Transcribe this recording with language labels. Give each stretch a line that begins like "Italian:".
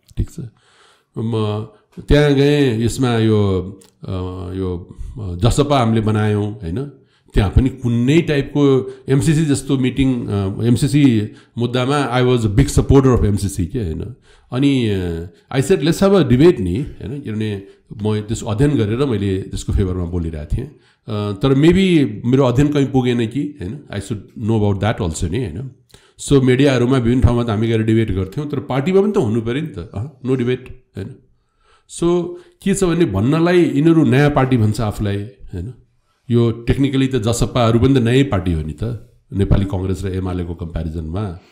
Nepali: ठिक छ, म त्यहाँ गएँ। यसमा यो जसपा हामीले बनायौँ हैन, त्यहाँ पनि कुनै टाइपको एमसिसी जस्तो मिटिङ, एमसिसी मुद्दामा
English: I was a big supporter of MCC
Nepali: के हैन। अनि
English: I said let's have a debate
Nepali: नि हैन, किनभने म त्यसको अध्ययन गरेर मैले त्यसको फेभरमा बोलिरहेको थिएँ, तर मेबी मेरो अध्ययन कहीँ पुगेन कि हैन।
English: I should know about that also नि हैन।
Nepali: सो मिडियाहरूमा विभिन्न ठाउँमा त हामी गएर डिबेट गर्थ्यौँ, तर पार्टीमा पनि त हुनु पऱ्यो नि त, नो डिबेट हैन। सो के छ भने भन्नलाई यिनीहरू नयाँ पार्टी भन्छ आफूलाई हैन। यो टेक्निकली त जसपाहरू पनि त नयाँ पार्टी हो नि त, नेपाली कङ्ग्रेस र एमालेको कम्पेरिजनमा।